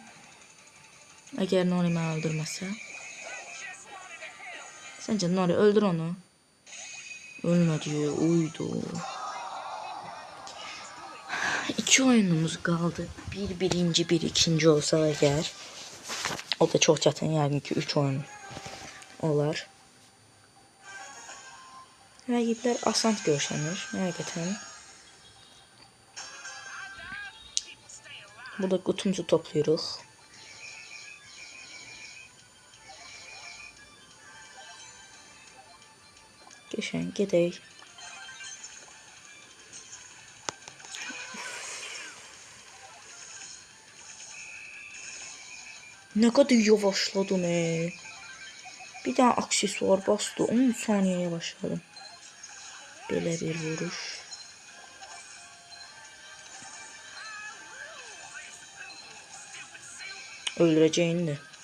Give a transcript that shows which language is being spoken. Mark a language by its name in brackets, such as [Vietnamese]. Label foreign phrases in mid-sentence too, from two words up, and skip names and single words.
[Turkish] Eğer Nori beni öldürmezse. Sence Nori öldür onu. Ölmedi. Uydu. 2 oyunumuz kaldı. Bir birinci, bir ikinci olsa eğer. [Azerbaijani] O da çok çətin, yani ki 3 oyun olar. Rəqiblər asant görüşənir, həqiqətən. Burada qutumuzu toplayırıq. Geçən, gedək. [Turkish] Ne kadar yavaşladın Bir tane aksesuar bastı, 10 saniye yavaşladım. [Azerbaijani] Belə bir vuruş. [Turkish] Öldüreceğini de.